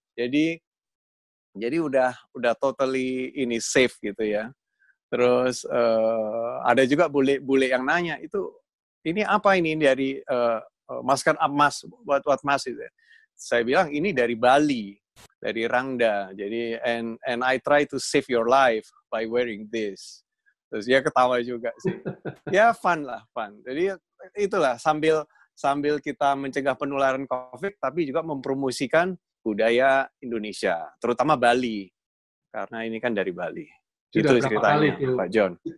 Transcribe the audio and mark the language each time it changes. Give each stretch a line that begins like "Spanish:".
Indonesian: Jadi udah totally ini safe gitu ya. Terus ada juga bule yang nanya, ini apa ini dari masker emas, buat emas itu. Saya bilang ini dari Bali, dari rangda.
English: Jadi and I try to save your life by wearing this.
Indonesian: Terus dia ketawa juga sih. Ya fun. Jadi itulah sambil kita mencegah penularan COVID, tapi juga mempromosikan budaya Indonesia, terutama Bali, karena ini kan dari Bali. Sudah itu ceritanya, Pak John.